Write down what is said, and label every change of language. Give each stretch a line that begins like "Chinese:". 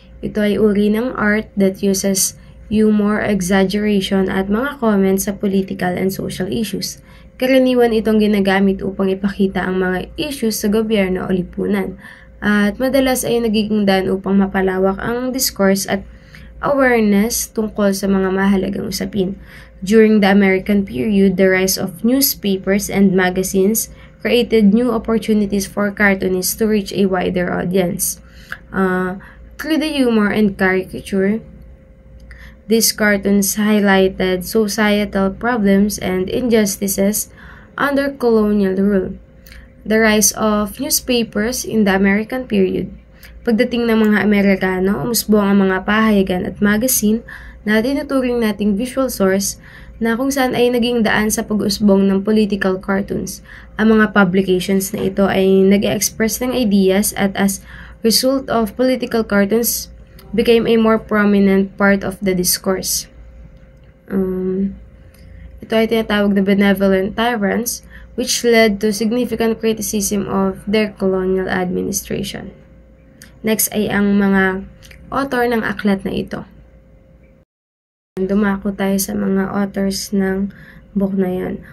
Filipino: Ito ay uri ng
English: art that uses humor, exaggeration
Filipino: at mga
English: comments sa political and social issues.
Filipino: Karaniwan itong ginagamit upang ipakita ang mga issues sa gobyerno o lipunan. At madalas ay nagiging daan upang mapalawak ang discourse at awareness tungkol sa mga mahalagang usapin.
English: During the American period, the rise of newspapers and magazines created new opportunities for cartoonists to reach a wider audience. Through the humor and caricature, these cartoons highlighted societal problems and injustices under colonial rule. The rise of newspapers in the American period.
Filipino: Pagdating ng mga Amerikano, umusbong ang mga pahayagan at magazine na tinuturing nating visual source na kung saan ay naging daan sa pag-usbong ng political cartoons. Ang mga publications na ito ay nag-express ng ideas at
English: as result of political cartoons became a more prominent part of the discourse.
Filipino: Ito ay tinatawag na
English: benevolent tyrants, which led to significant criticism of their colonial administration. Next
Filipino: ay ang mga author ng aklat na ito. Dumako tayo sa mga authors ng book na yan.